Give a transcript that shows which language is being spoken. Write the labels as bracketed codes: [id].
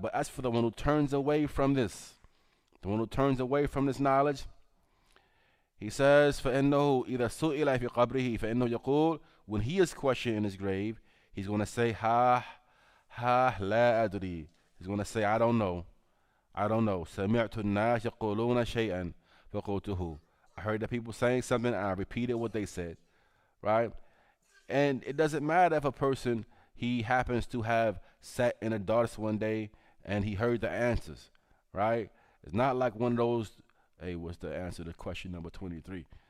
[en] But as for the one who turns away from this, knowledge, he says, [ar] فإنه إذا سئل في قبره فإنه يقول. [en] When he is questioned in his grave, he's going to say, [ar] لا أدري. [en] He's going to say, I don't know. I don't know. [ar] سمعت الناس يقولون شيئا فقلته. [en] I heard the people saying something and I repeated what they said, right? And it doesn't matter if a person, he happens to have sat in a dars one day and he heard the answers, right? It's not like one of those, hey, what's the answer to question number 23?